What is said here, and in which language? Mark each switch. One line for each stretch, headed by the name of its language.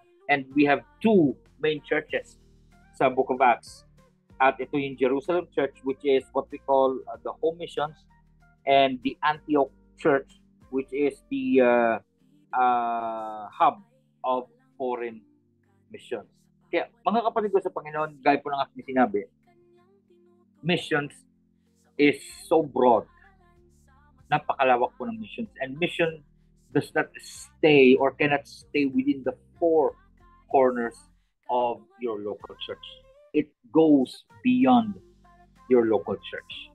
English: And we have two main churches sa book of Acts.
Filipino: At ito yung
English: Jerusalem Church, which is what we call the home missions, and the Antioch Church, which is the hub of foreign missions.
Filipino: Kaya mga kapatid ko sa Panginoon, gaya po ng aking sinabi,
English: missions is so broad.
Filipino: Napakalawak po ng missions.
English: And mission does not stay or cannot stay within the four corners of your local church. It goes beyond your local church.